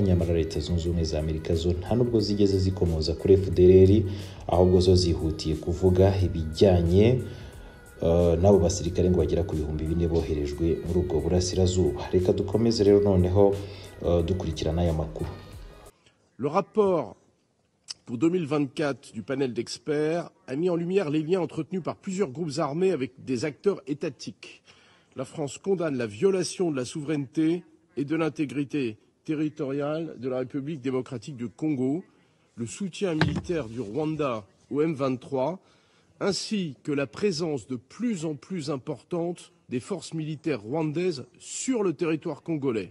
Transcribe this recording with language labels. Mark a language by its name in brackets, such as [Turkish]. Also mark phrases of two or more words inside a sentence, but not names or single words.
[Kinyarwanda] Nyamara Leta Zunze Ubumwe za Amerika zo nta nubwo zigeze zikomoza kuri FDLR, ahubwo zo zihutiye kuvuga ibijyanye nabo basirikare ngo bagera ku 4,000 boherejwe muri ubwo burasirazuba. Reka dukomeze rero noneho dukurikirana aya makuru. [French] Le rapport pour 2024 du panel d'experts a mis en lumière les liens entretenus par plusieurs groupes armés avec des acteurs étatiques. La France condamne la violation de la souveraineté et de l'intégrité territoriale de la République démocratique du Congo, le soutien militaire du Rwanda au M23, ainsi que la présence de plus en plus importante des forces militaires rwandaises sur le territoire congolais.